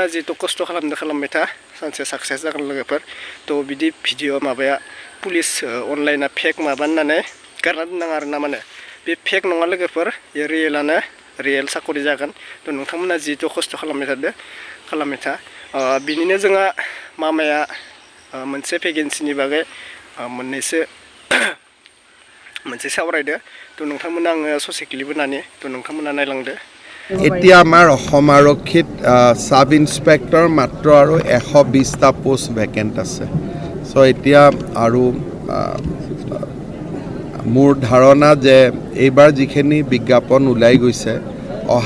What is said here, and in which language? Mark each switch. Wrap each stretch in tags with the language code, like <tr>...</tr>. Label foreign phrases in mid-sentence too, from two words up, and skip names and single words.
<brx>जिहेतु खस्थ' खालामबाय था सानसे साक्सेस जागोन लोगोफोर थ' बिदि भिडिअ माबाया पुलिस अनलाइना फेक माबा होननानै गारना दोननाङा आरो ना माने बे फेक नङा लोगोफोर बे रियेलानो रियेल साकरि जागोन थ' नोंथांमोना जिहेतु खस्थ' खालामबाय था बिनिनो जोंहा मामाया मोनसे भेकेन्सिनि बागै मोनसे सावरायदो थ' नोंथांमोना आङो ससे क्लिप होनानै थ' नोंथांमोना नायलांदो</brx> <as>এতিয়া আমাৰ অসম আৰক্ষীত</as> <en>sub inspector</en> <as>মাত্ৰ আৰু 120টা</as> <en>post vacant</en> <as>আছে চ' এতিয়া আৰু মোৰ ধাৰণা যে এইবাৰ যিখিনি বিজ্ঞাপন ওলাই গৈছে অহা</as>